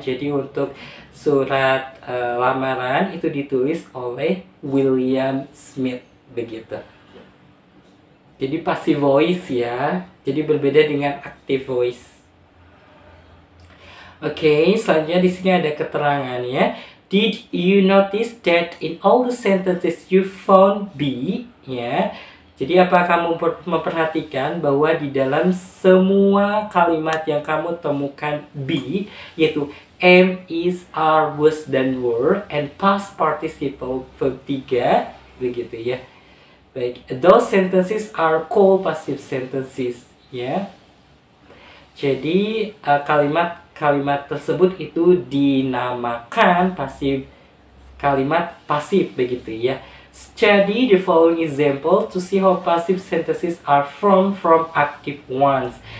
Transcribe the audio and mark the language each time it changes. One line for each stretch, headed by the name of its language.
Indonesian: Jadi untuk surat lamaran itu ditulis oleh William Smith begitu. Jadi passive voice ya. Jadi berbeda dengan active voice. Oke, selanjutnya di sini ada keterangannya.
English: Did you notice that in all the sentences you found be?
Indonesian: Ya. Jadi apa kamu memperhatikan bahwa di dalam semua kalimat yang kamu temukan be, yaitu am, is, are, was, dan were,
English: and past participle verb 3,
Indonesian: begitu ya.
English: Baik, those sentences are called passive sentences, ya.
Indonesian: Jadi kalimat tersebut itu dinamakan kalimat pasif begitu ya.
English: Study the following example to see how passive sentences are formed from active ones.